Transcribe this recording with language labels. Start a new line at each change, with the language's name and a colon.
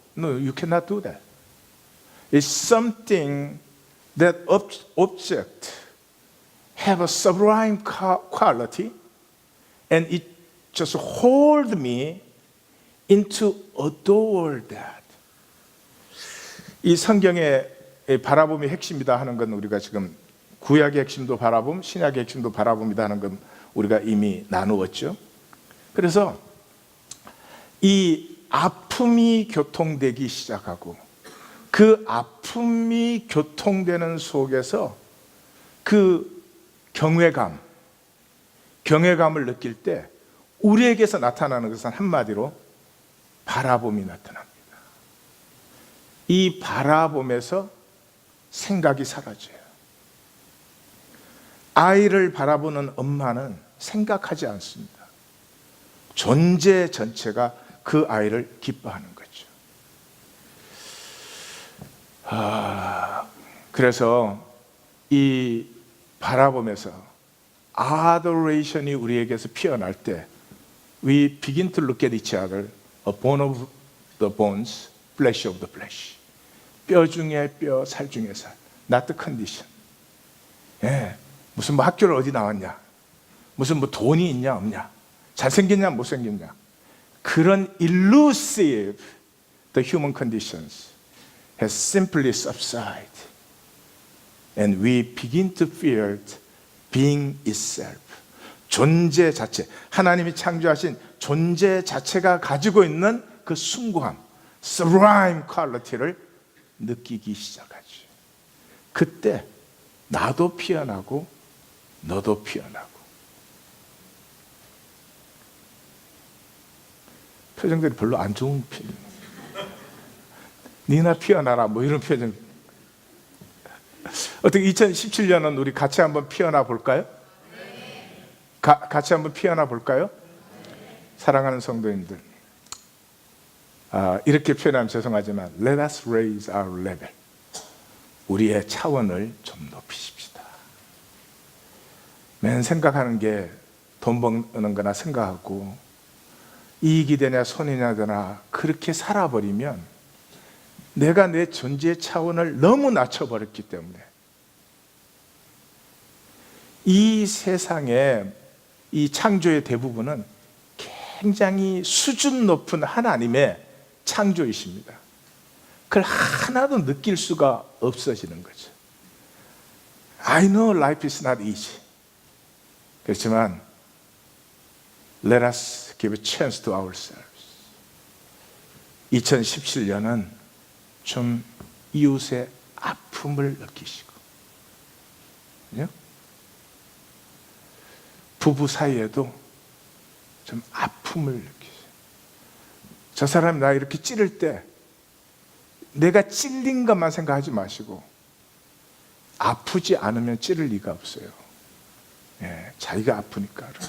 English: No, you cannot do that. It's something that object have a sublime quality, and it just hold me into adore that.
Korean: 이 성경의 바라봄이 핵심이다 하는 건 우리가 지금 구약의 핵심도 바라봄, 신약의 핵심도 바라봄이다 하는 건 우리가 이미 나누었죠. 그래서 이 아픔이 교통되기 시작하고 그 아픔이 교통되는 속에서 그 경외감을 느낄 때 우리에게서 나타나는 것은 한마디로 바라봄이 나타납니다. 이 바라봄에서 생각이 사라져요. 아이를 바라보는 엄마는 생각하지 않습니다. 존재 전체가 그 아이를 기뻐하는 거죠.
English: 그래서 이 바라봄에서 adoration이 우리에게서 피어날 때 we begin to look at each other, a bone of the bones, flesh of the flesh.
Korean: 뼈 중에 뼈, 살 중에 살. Not the condition. 예, 무슨 뭐 학교를 어디 나왔냐, 무슨 뭐 돈이 있냐 없냐, 잘생겼냐 못생겼냐, 그런 elusive the human conditions has simply subsided, and we begin to feel being itself. 존재 자체, 하나님이 창조하신 존재 자체가 가지고 있는 그 숭고함, sublime quality를 느끼기 시작하죠. 그때 나도 피어나고 너도 피어나고. 표정들이 별로 안 좋은 표정. 니나 피어나라 뭐 이런 표정. 어떻게 2017년은 우리 같이 한번 피어나 볼까요? 같이 한번 피어나 볼까요? 사랑하는 성도님들, 이렇게 표현하면 죄송하지만 Let us raise our level. 우리의 차원을 좀 높이십시다. 맨 생각하는 게 돈 버는 거나 생각하고 이익이 되냐 손해냐 되나 그렇게 살아버리면 내가 내 존재의 차원을 너무 낮춰버렸기 때문에 이 세상의 이 창조의 대부분은 굉장히 수준 높은 하나님의 창조이십니다. 그걸 하나도 느낄 수가 없어지는 거죠.
English: I know life is not easy. 그렇지만 let us give a chance to ourselves.
Korean: 2017년은 좀 이웃의 아픔을 느끼시고, 부부 사이에도 좀 아픔을 느끼세요. 저 사람이 나 이렇게 찌를 때 내가 찔린 것만 생각하지 마시고, 아프지 않으면 찌를 리가 없어요. 자기가 아프니까.